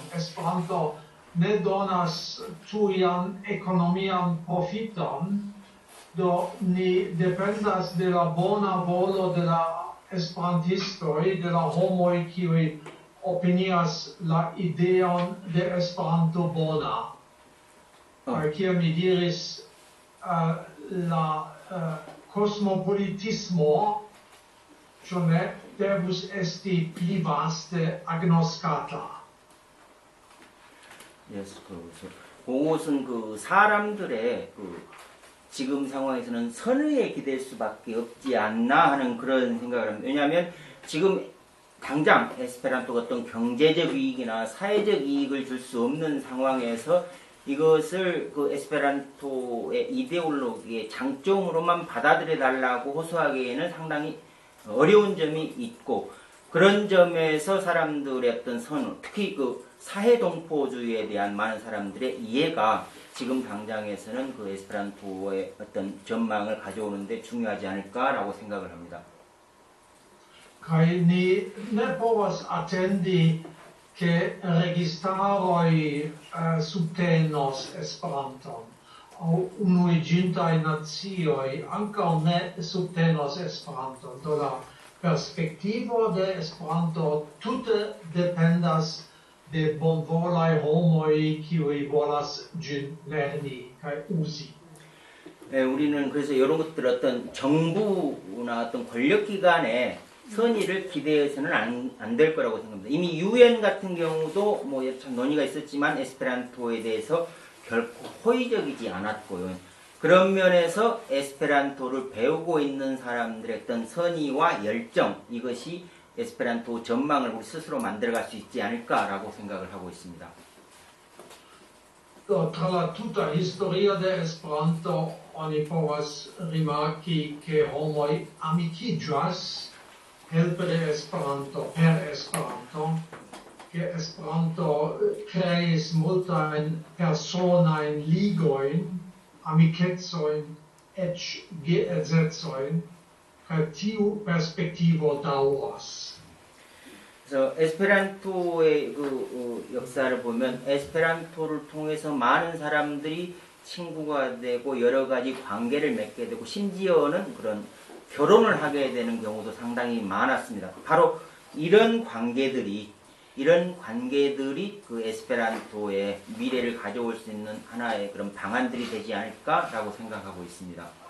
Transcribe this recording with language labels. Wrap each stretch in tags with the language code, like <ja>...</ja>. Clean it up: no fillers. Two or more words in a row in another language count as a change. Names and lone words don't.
<eo>Esperanto ne donas tujan ekonomian profiton, do ni dependas de la bona volo de la esperantistoj, de la homoj kiuj opinias la ideon de Esperanto bona. Kiel mi diris, la cosmopolitismo ĉu ne devus esti pli vaste agnoskata. Yes,</eo> <ko>그것은 그 사람들의 그 지금 상황에서는 선의에 기댈 수밖에 없지 않나 하는 그런 생각을 합니다. 왜냐하면 지금 당장 에스페란토가 어떤 경제적 이익이나 사회적 이익을 줄 수 없는 상황에서 이것을 그 에스페란토의 이데올로기의 장점으로만 받아들여 달라고 호소하기에는 상당히 어려운 점이 있고, 그런 점에서 사람들의 어떤 선호, 특히 그 사회동포주의에 대한 많은 사람들의 이해가 지금 당장에서는 그 에스페란토의 어떤 전망을 가져오는데 중요하지 않을까라고 생각을 합니다.</ko> <eo>Kaj ni ne povas atendi che registaroj subtenos Esperanton. Unuiĝintaj nacioj ankaŭ ne subtenos Esperanton. Do la perspektivo de Esperanto tute dependas de bonvolaj homoj, kiuj volas ĝin lerni kaj uzi.</eo> <ko>예, 우리는 그래서 이런 것들 어떤 정부나 어떤 권력기관의 선의를 기대해서는 안 될 거라고 생각합니다. 이미 UN 같은 경우도 뭐 참 논의가 있었지만 에스페란토에 대해서 결코 호의적이지 않았고요. 그런 면에서 에스페란토를 배우고 있는 사람들의 어떤 선의와 열정, 이것이 에스페란토 전망을 우리 스스로 만들어갈 수 있지 않을까라고 생각을 하고 있습니다.</ko> <eo>Tra la tuta historia de Esperanto oni povas rimarki ke homoj amikiĝas helpe de Esperanto, per Esperanto, ke Esperanto kreis multajn personajn ligojn, amikecojn, eĉ geedzecojn, kaj tiu perspektivo daŭras.</eo> <ko>그래서 에스페란토의 그 역사를 보면 에스페란토를 통해서 많은 사람들이 친구가 되고 여러 가지 관계를 맺게 되고 심지어는 그런 결혼을 하게 되는 경우도 상당히 많았습니다. 바로 이런 관계들이 그 에스페란토의 미래를 가져올 수 있는 하나의 그런 방안들이 되지 않을까라고 생각하고 있습니다.</ko>